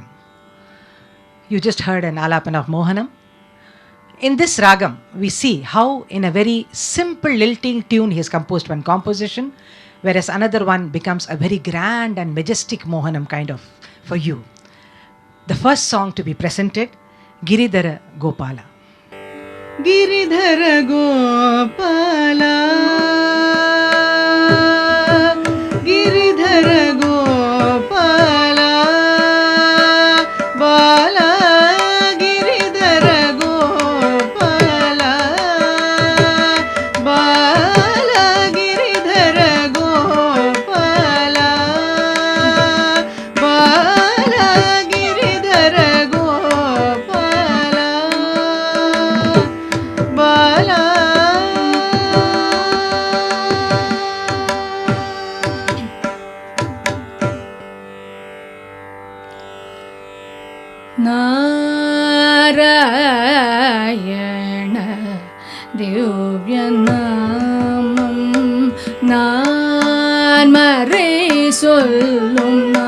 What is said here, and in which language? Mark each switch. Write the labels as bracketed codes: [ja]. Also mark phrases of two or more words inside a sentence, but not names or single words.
[en] You just heard an alapana of Mohanam. In this ragam, we see how in a very simple lilting tune he has composed one composition, whereas another one becomes a very grand and majestic Mohanam kind of for you. The first song to be presented, Giridhara Gopala. Giridhara Gopala, Giridhara Gopala, Bala, Giridhara Gopala, Bala, Giridhara Gopala, Bala, Giridhara Gopala, Bala. [ta] நாராயண திவ்யநாமம் நான் மறை சொல்லும்